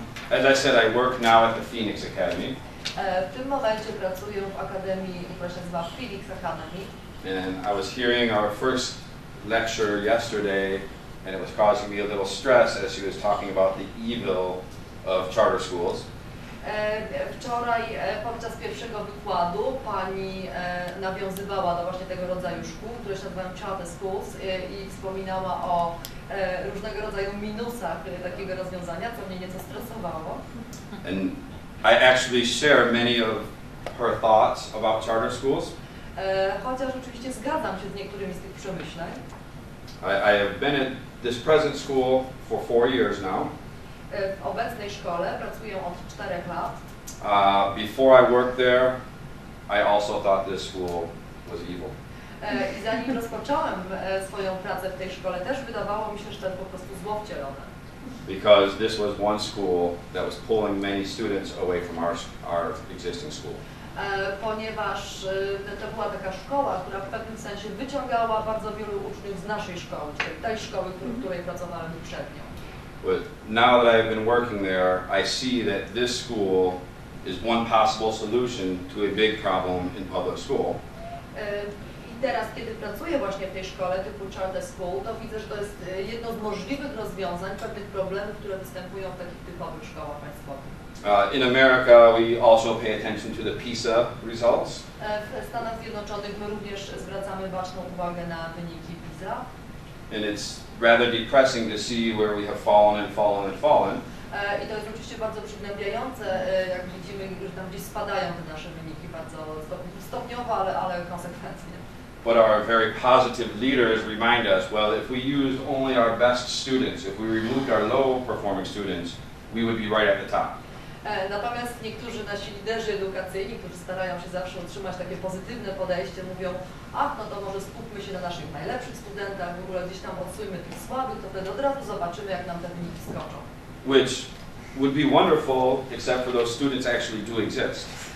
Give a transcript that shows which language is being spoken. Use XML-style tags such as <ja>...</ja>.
<en>As I said, I work now at the Phoenix Academy.</en> <pl>W tym momencie pracuję w akademii, która się nazywa Phoenix Academy.</pl> <en>And I was hearing our first lecture yesterday, and it was causing me a little stress as she was talking about the evil of charter schools.</en> <pl>Wczoraj podczas pierwszego wykładu pani nawiązywała do właśnie tego rodzaju szkół, które się nazywają charter schools i wspominała o różnego rodzaju minusach takiego rozwiązania, co mnie nieco stresowało.</pl> <en>And I actually share many of her thoughts about charter schools.</en> <pl>Chociaż oczywiście zgadzam się z niektórymi z tych przemyśleń.</pl> <en>I have been at this present school for 4 years now.</en> <pl>W obecnej szkole pracuję od 4 lat.</pl> <en>Before I worked there, I also thought this school was evil.</en> <pl>I zanim rozpocząłem swoją pracę w tej szkole, też wydawało mi się, że to jest po prostu zło wcielone.</pl> <en>Because this was one school that was pulling many students away from our existing school.</en> <pl>Ponieważ to była taka szkoła, która w pewnym sensie wyciągała bardzo wielu uczniów z naszej szkoły, czyli tej szkoły, w której pracowałem poprzednio.</pl> <en>But now that I've been working there, I see that this school is one possible solution to a big problem in public school.</en> <pl>I teraz, kiedy pracuję właśnie w tej szkole typu charter school, to widzę, że to jest jedno z możliwych rozwiązań pewnych problemów, które występują w takich typowych szkołach państwowych.</pl> <en>In America, we also pay attention to the PISA results.</en> <pl>W Stanach Zjednoczonych my również zwracamy baczną uwagę na wyniki PISA.</pl> <en>And it's rather depressing to see where we have fallen and fallen and fallen.</en> <pl>I to jest oczywiście bardzo przygnębiające, jak widzimy, że tam gdzieś spadają te nasze wyniki bardzo stopniowo, ale konsekwentnie.</pl> <en>But our very positive leaders remind us, well, if we used only our best students, if we removed our low performing students, we would be right at the top.</en> <pl>Natomiast niektórzy nasi liderzy edukacyjni, którzy starają się zawsze utrzymać takie pozytywne podejście, mówią, ach, no to może skupmy się na naszych najlepszych studentach, w ogóle gdzieś tam odsuńmy tych słabych, to wtedy od razu zobaczymy, jak nam te wyniki skoczą.</pl> <en>Which would be wonderful, except for those students actually do exist.</en>